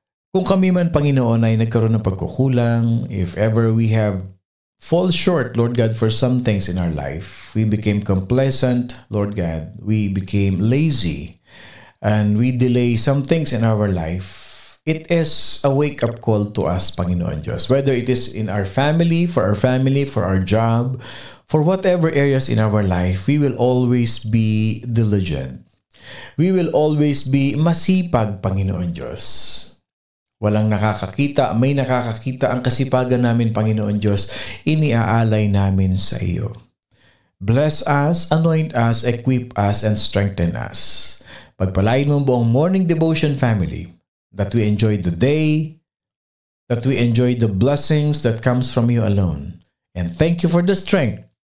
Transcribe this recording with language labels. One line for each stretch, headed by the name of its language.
Filipino: Kung kami man, Panginoon, ay nagkaroon ng pagkukulang,
English: if ever we have fall short, Lord God, for some things in our life, we became complacent, Lord God, we became lazy, and we delay some things in our life, it is a wake-up call to us,
Filipino: Panginoon Diyos.
English: Whether it is in our family, for our job, for whatever areas in our life, we will always be diligent. We will always be
Filipino: masipag, Panginoon Diyos. Walang nakakakita, may nakakakita ang kasipagan namin, Panginoon Diyos, iniaalay namin sa iyo.
English: Bless us, anoint us, equip us, and strengthen us.
Filipino: Pagpalain mo buong
English: morning devotion family, that we enjoy the day, that we enjoy the blessings that comes from you alone. And thank you for the strength.